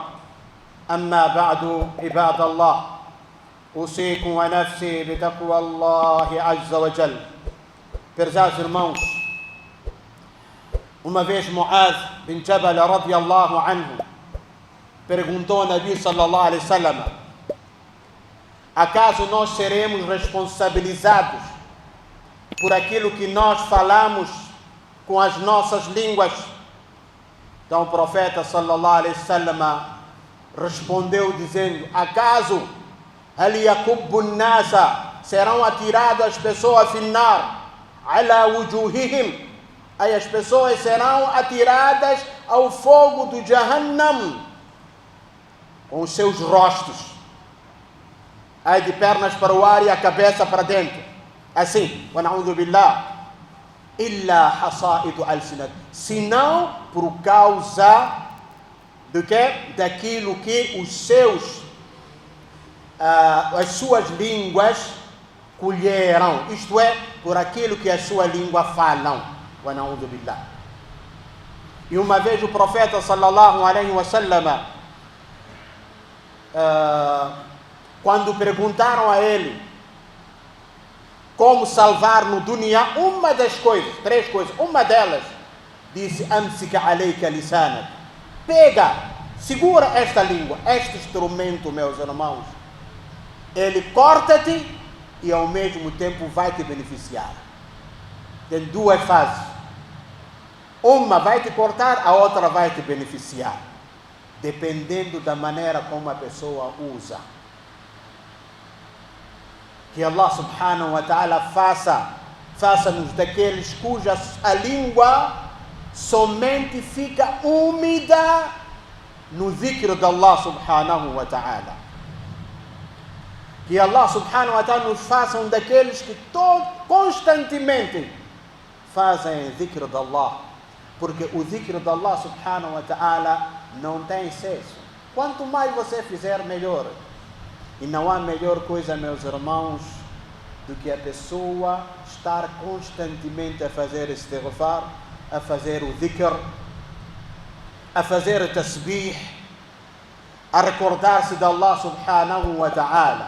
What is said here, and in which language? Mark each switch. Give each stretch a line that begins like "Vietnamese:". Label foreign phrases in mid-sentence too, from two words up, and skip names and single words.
Arabic: أما بعد عباد الله، أوصيكم ونفسي بتقوى الله عز وجل.
Portuguese: Prezados irmãos, uma vez Muaz bin Jabal
Arabic: رضي الله عنه
Portuguese: perguntou ao Nabi
Arabic: صلى الله عليه وسلم:
Portuguese: acaso nós seremos responsabilizados por aquilo que nós falamos com as nossas línguas? Então o profeta
Arabic: صلى الله عليه وسلم
Portuguese: respondeu dizendo: acaso
Arabic: هل يكب الناس,
Portuguese: serão atiradas as pessoas
Arabic: في النار على وجوههم,
Portuguese: aí as pessoas serão atiradas ao fogo do Jahannam com os seus rostos, aí de pernas para o ar e a cabeça para dentro, assim,
Arabic: ونعوذ بالله، إلا حصائد الألسنة,
Portuguese: senão por causa do que? Daquilo que os seus as suas línguas colheram, isto é, por aquilo que a sua língua falam.
Arabic: ونعوذ بالله.
Portuguese: E uma vez o profeta
Arabic: صلى الله عليه وسلم,
Portuguese: quando perguntaram a ele como salvar no dunya, uma das coisas, três coisas, uma delas disse:
Arabic: أمسك عليك لسانك,
Portuguese: pega, segura esta língua, este instrumento, meus irmãos, ele corta-te e ao mesmo tempo vai te beneficiar. Tem duas fases, uma vai te cortar, a outra vai te beneficiar, dependendo da maneira como a pessoa usa. Que
Arabic: الله سبحانه وتعالى
Portuguese: faça-nos daqueles cuja a língua somente fica úmida no zikr de
Arabic: الله سبحانه وتعالى.
Portuguese: Que
Arabic: الله سبحانه وتعالى
Portuguese: nos faça daqueles que constantemente fazem zikr de Allah, porque o zikr de
Arabic: الله سبحانه وتعالى
Portuguese: não tem excesso. Quanto mais você fizer, melhor. E não há melhor coisa, meus irmãos, do que a pessoa estar constantemente a fazer istighfar, a fazer o dhikr, a fazer o tasbih, a recordar-se de
Arabic: الله سبحانه وتعالى.